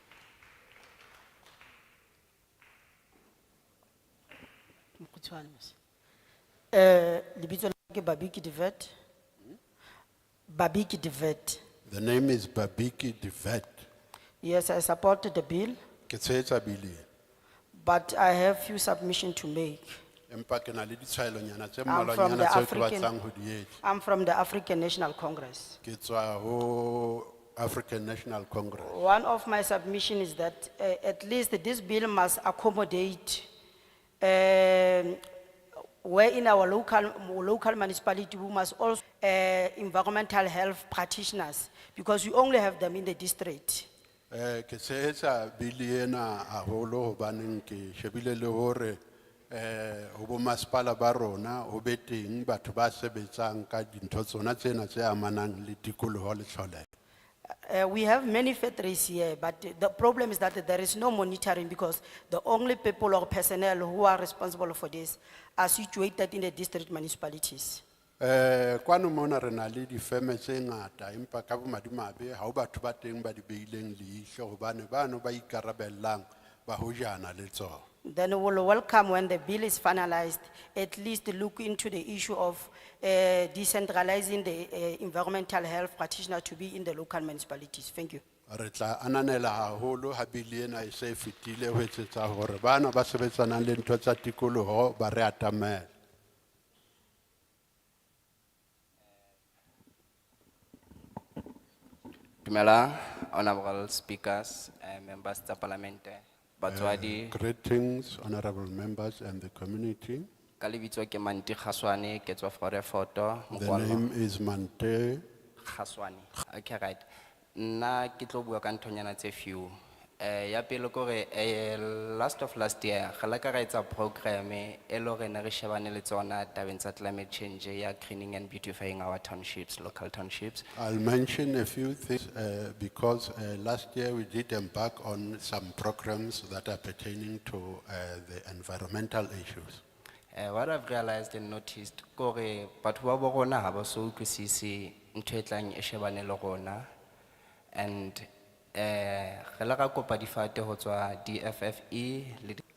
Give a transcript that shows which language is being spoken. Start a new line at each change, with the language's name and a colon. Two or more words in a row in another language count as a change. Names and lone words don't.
Southern Sotho: Mokgutshwane mose. Lebitso la ka ke Babiki de Vet. Babiki de Vet.
English: The name is Babiki Divet. Yes, I support the bill,
Southern Sotho: Ke tshehetsa bili ena.
English: but I have few submission to make.
Southern Sotho: Empa ke na le ditshwaelonyana tse
English: I'm from
Southern Sotho: mmalwanyana
English: the
Southern Sotho: tseo ke
English: African,
Southern Sotho: batlang ho di etsa.
English: I'm from the African National Congress.
Southern Sotho: Ke tswa ho African National Congress.
English: One of my submission is that at least this bill must accommodate where in our local municipality, we must also environmental health practitioners, because we only have them in the district.
Southern Sotho: Ke tshehetsa bili ena haholo hobaneng ke shebile le hore ho bo masepala ba rona ho be teng batho ba sebetsang ka dintho tsona tsena tse amanang le tikoloho le tlholeho.
English: We have many factories here, but the problem is that there is no monitoring, because the only people or personnel who are responsible for this are situated in the district municipalities.
Southern Sotho: Kwano mona re na le difeme tse ngata empa ka bomadimabe ha o batho ba teng ba di beileng leihlo hobane bano ba ikarabellang ba hojana le tsona.
English: Then we will welcome when the bill is finalized, at least look into the issue of decentralizing the environmental health practitioner to be in the local municipalities. Thank you.
Southern Sotho: Re tla ananela haholo ha bili ena e se fetile ho etsetsa hore bana ba sebetsanang le ntho tsa tikoloho ba re atamela. Dumela,
English: honorable speakers, members of parliament, batswadi, Greetings, honorable members and the community.
Southern Sotho: ka lebitso ke Manti Khaswane, ke tswa Forefoto,
English: The
Southern Sotho: Mokwallo.
English: name is Mante. Khaswane. Okay, right.
Southern Sotho: Na ke tlo bua ka nthonyana tse few. Ya pele kore
English: last of last year,
Southern Sotho: re la ka ra etsa program e lo re ne re shebane le tsona tabeng tsa
English: climate change
Southern Sotho: ya
English: greening and beautifying our townships, local townships. I'll mention a few things because last year we did embark on some programs that are pertaining to the environmental issues. What I've realized and noticed,
Southern Sotho: kore batho ba bo rona ha ba so utlwisisi ntho e tlang e shebane le rona, and re la ka kopa difate ho tswa DFFE le